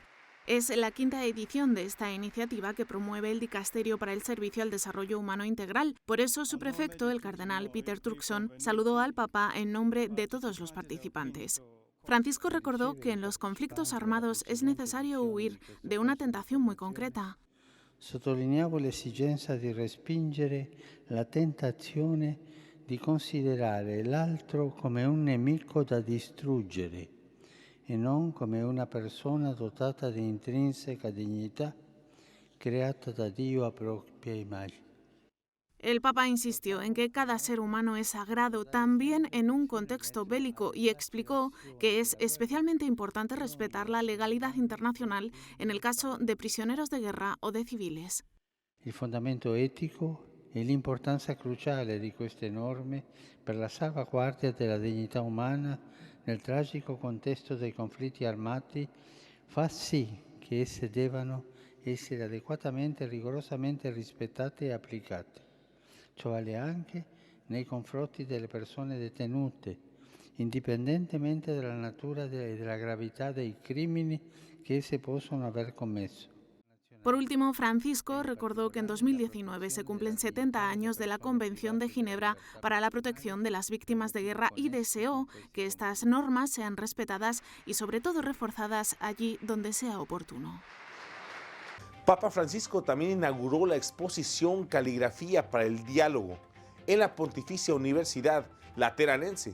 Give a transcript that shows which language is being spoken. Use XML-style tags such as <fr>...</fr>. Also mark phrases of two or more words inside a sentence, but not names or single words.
<es>Es la quinta edición de esta iniciativa que promueve el Dicasterio para el Servicio al Desarrollo Humano Integral. Por eso su prefecto, el cardenal Peter Turkson, saludó al Papa en nombre de todos los participantes. Francisco recordó que en los conflictos armados es necesario huir de una tentación muy concreta.</es> <it>Sottolineavo l'esigenza di respingere la tentazione di considerare l'altro come un nemico da distruggere e non come una persona dotata di intrinseca dignità, creata da Dio a propria immagine.</it> <es>El Papa insistió en que cada ser humano es sagrado también en un contexto bélico y explicó que es especialmente importante respetar la legalidad internacional en el caso de prisioneros de guerra o de civiles.</es> <it>Il fondamento etico e l'importanza cruciale di queste norme per la salvaguardia della dignità umana nel tragico contesto dei conflitti armati fa sì che esse debbano essere adeguatamente e rigorosamente rispettate e applicate. Ciò vale anche nei confronti delle persone detenute, indipendentemente dalla natura e della gravità dei crimini che esse possono aver commesso.</it> <es>Por último, Francisco recordó que en 2019 se cumplen 70 años de la Convención de Ginebra para la protección de las víctimas de guerra y deseó que estas normas sean respetadas y sobre todo reforzadas allí donde sea oportuno. Papa Francisco también inauguró la exposición Caligrafía para el Diálogo en la Pontificia Universidad Lateranense.</es>